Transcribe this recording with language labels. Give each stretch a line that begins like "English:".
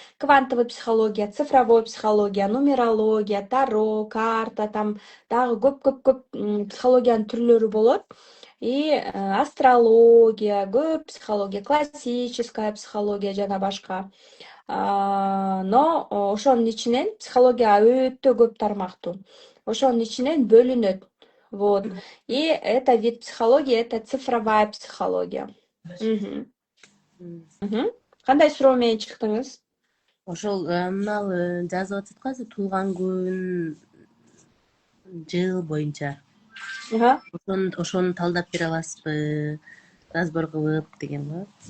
Russian: Квантовый психология, цифровой психология,
Kyrgyz: нумерология, таро, карта, там дагы көп психологиянын түрлөрү болот. И астрология, көп психология,
Russian: классическая психология
Kyrgyz: жана башка. Но ошонун ичинен психология өтө көп тармактуу. Ошонун ичинен бөлүнөт. Вот.
Russian: И это вид психологии, это цифровая психология.
Kyrgyz: Кандай суроо менен чыктыңыз? Ошол мынал жазып атат го азыр туулган күн жыл боюнча. Ошону талдап бере аласызбы? Разбор кылып деген го.